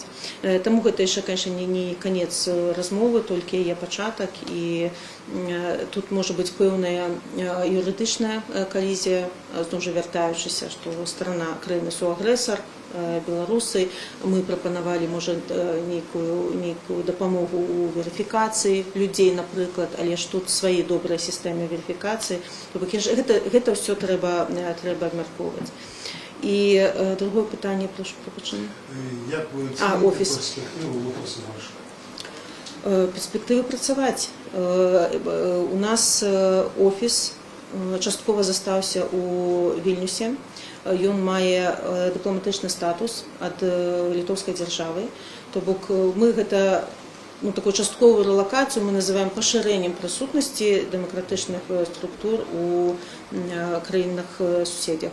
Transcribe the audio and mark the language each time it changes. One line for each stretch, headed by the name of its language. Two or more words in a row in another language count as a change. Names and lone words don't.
Belarusian: Таму гэта яшчэ, канешне, не канец размовы, толькі яе пачатак, і тут можа быць пэўная юрыдычная калізія, зноў жа вяртаючыся, што старана краіны суагрэсар, беларусы, мы прапанавалі, можа, нейкую дапамогу ў верыфікацыі людзей, напрыклад, але ж тут свае добрыя сістэмы верыфікацыі. Гэта ўсё трэба абмяркоўваць. І другое пытанне, прошу прабачэння.
Ukrainian: Як ви оцінюєте перспективу офісу Варшави?
Belarusian: Перспективы працаваць. У нас офіс часткова застаўся у Вільнюсе. ён мае дыпламатычны статус ад літоўскай дзяржавы. То бок мы гэта такую частковую релокацию мы называем пашырэннем прысутнасці дэмакратычных структур у краінах-суседзях.